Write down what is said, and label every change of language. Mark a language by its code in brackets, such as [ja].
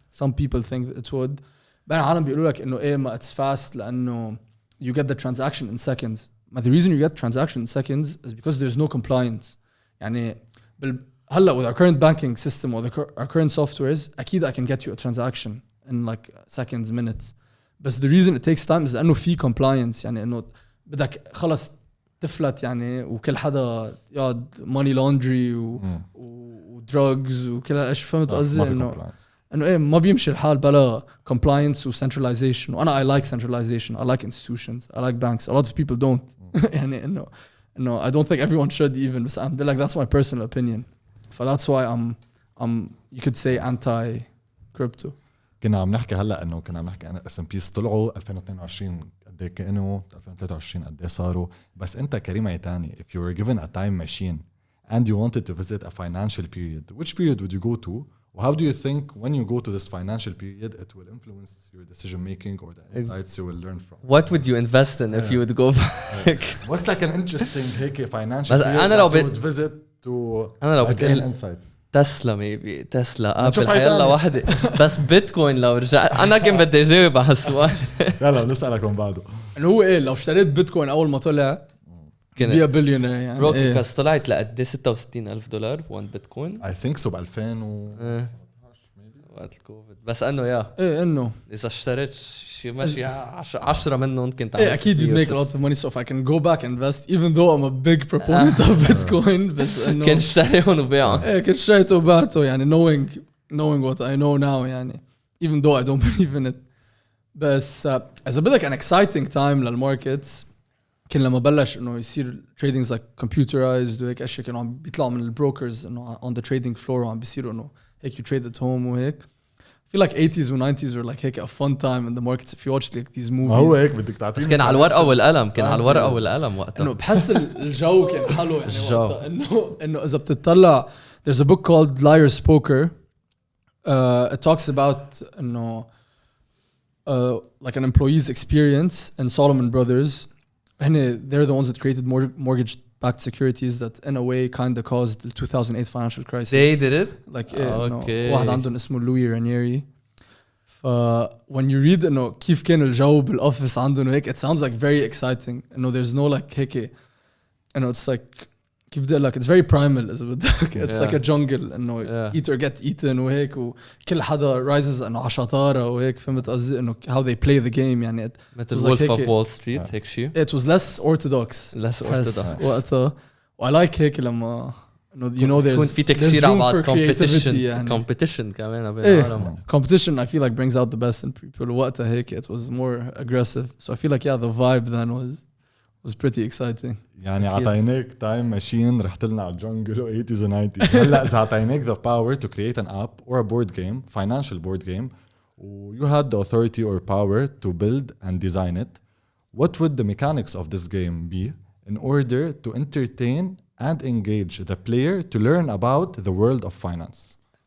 [en] Some people think that it would. [ar] بين العالم بيقولوا لك إنه ما [en] it's fast لأنه you get the transaction in seconds. But the reason you get transaction in seconds is because there's no compliance. [ar] يعني هلا [en] with our current banking system or our current softwares أكيد I can get you a transaction in like seconds, minutes. But the reason it takes time is [ar] لأنه في [en] compliance. [ar] يعني إنه بدك خلص تفلت يعني وكل حدا يقعد [en] money laundry [ar] و drugs وكل هالأشياء. فهمت قصدي إنه ما بيمشي الحال بلا compliance و centralization. وأنا [en] I like centralization. I like institutions. I like banks. A lot of people don't. يعني إنه I don't think everyone should even. But I'm like that's my personal opinion. So that's why I'm you could say anti-crypto. [ar] كنا عم نحكي هلا انه كنا عم نحكي انا S&P طلعوا 2022 قد ايه كانوا 2023 قد ايه صاروا. بس انت [en] كريم عيتاني if you were given a time machine and you wanted to visit a financial period, which period would you go to? How do you think when you go to this financial period it will influence your decision making or the insights you will learn from? What would you invest in if you would go back? What's like an interesting هيك financial [ar] بس [en] period [ar] أنا لو [en] that you would visit to gain insights? [ar] تسلا ميبي تسلا ابل حيلا واحدة بس بيتكوين لو رجع انا كنت بدي اجاوب على هالسؤال. يلا نسألك من بعده. انه هو لو اشتريت بيتكوين اول ما طلع بيا بليونير يعني برو كاس طلعت لقد $66,000 1 بيتكوين. [en] I think so ب 2000 [ar] وقت الكوفيد. بس انه انه اذا اشتريت شي ماشي 10 منهم كنت [en] اكيد you'd make a lot of money. So if I can go back and invest even though I'm a big proponent of Bitcoin [ar] بس انه كنت اشتريهم وبيعهم. كنت اشتريته وبعته يعني [en] knowing what I know now يعني even though I don't believe in it. [ar] بس إذا بدك [en] an exciting time [ar] للماركتس كان لما بلش إنه يصير [en] tradings like computerized [ar] وهيك أشياء كانوا عم بيطلعوا من البروكرز إنه [en] on the trading floor [ar] وعم بيصيروا إنه هيك [en] you trade at home [ar] وهيك. [en] I feel like 80s و 90s were like هيك a fun time in the markets if you watch like these movies. [ar] ما هو هيك بدك تعطيني. بس كان على الورقة والقلم كان على الورقة والقلم وقتها. إنه بحس الجو كان حلو يعني وقتها إنه إذا بتطلع [en] there's a book called Liar's Poker. It talks about إنه like an employee's experience in Solomon Brothers. They're the ones that created mortgage-backed securities that in a way kind of caused the 2008 financial crisis. They did it? Like okay. [ar] واحد عندهم اسمه لوي رانييري. [en] when you read [ar] إنه كيف كان الجو بالأوفيس عندهم وهيك [en] it sounds like very exciting. إنه there's no like هيك إنه it's like [ar] كيف بدي أقول لك [en] it's very primal إذا بدك. It's like a jungle إنه eat or get eaten وهيك وكل حدا rises [ar] إنه عشطارة وهيك فهمت قصدي [en] إنه how they play the game يعني [ar] مثل Wolf of Wall Street هيك شيء. [en] It was less orthodox. وقتها I like هيك لما إنه you know [ar] يكون في تكسير على بعض competition كمان بين العالم. [en] Competition I feel like brings out the best in people. [ar] وقتها هيك [en] it was more aggressive. So I feel like the vibe then was pretty exciting. [ar] يعني عطيناك تايم ماشين رحت لنا على الجنجل و 80s و 90s. [en] هلا إذا عطيناك the power to create an app or a board game, financial board game, you had the authority or power to build and design it, what would the mechanics of this game be in order to entertain and engage the player to learn about the world of finance?